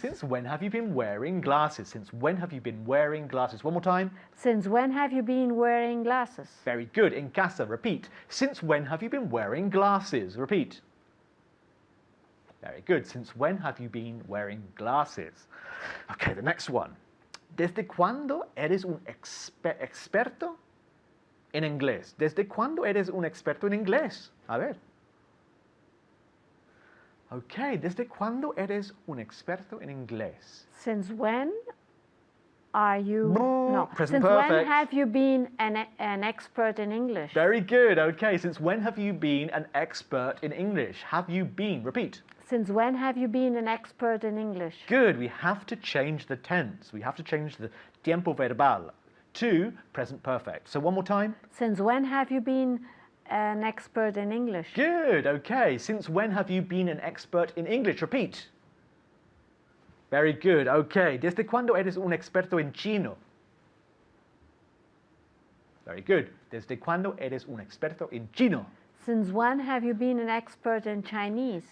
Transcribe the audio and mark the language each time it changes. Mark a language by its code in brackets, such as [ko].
[en] Since when have you been wearing glasses? Since when have you been wearing glasses? One more time. Since when have you been wearing glasses? Very good. In casa, repeat. Since when have you been wearing glasses? Repeat. Very good. Since when have you been wearing glasses? Okay, the next one. [es] ¿Desde cuándo eres un experto en inglés? ¿Desde cuándo eres un experto en inglés? A ver. Okay, ¿desde cuándo eres un experto en inglés? [en] Since when are you? No, present Since when perfect. have you been an expert in English? Very good. Okay, since when have you been an expert in English? Have you been? Repeat. Since when have you been an expert in English? Good. We have to change the tense. We have to change the [es] tiempo verbal [en] to present perfect. So one more time. Since when have you been an expert in English? Good. Okay. Since when have you been an expert in English? Repeat. Very good. Okay. [es] ¿Desde cuándo eres un experto en chino? [en] Very good. [es] ¿Desde cuándo eres un experto en chino? [en] Since when have you been an expert in Chinese?